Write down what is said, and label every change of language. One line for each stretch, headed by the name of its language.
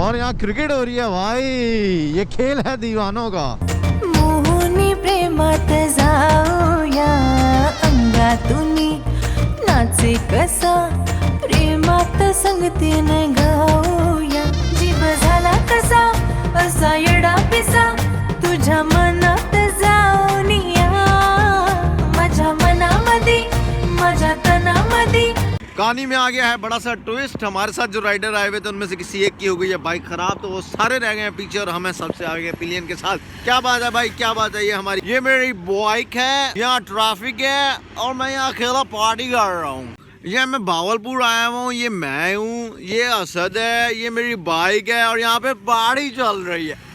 Hindi: और यहाँ क्रिकेट हो रही है भाई, ये खेल है दीवानों का।
Marathi: मोहनी प्रेमात जाऊया अंगातूनी नाचे कसा गाण्यात संगतीने गाऊया. जीव झाला कसा असा येडा पिसा तुझ्या मनात जाऊन या. माझ्या मनामध्ये माझ्या तनामध्ये.
Hindi: कहानी में आ गया है बड़ा सा ट्विस्ट. हमारे साथ जो राइडर आए हुए थे उनमें से किसी एक की हो गई है बाइक खराब, तो वो सारे रह गए हैं पीछे और हमें सबसे आगे पिलियन के साथ. क्या बात है भाई, क्या बात है. ये मेरी बाइक है, यहाँ ट्रैफिक है और मैं यहाँ अकेला पार्टी कर रहा हूँ. ये मैं भावलपुर आया हूँ, ये मैं हूँ, ये असद है, ये मेरी बाइक है और यहाँ पे पार्टी चल रही है.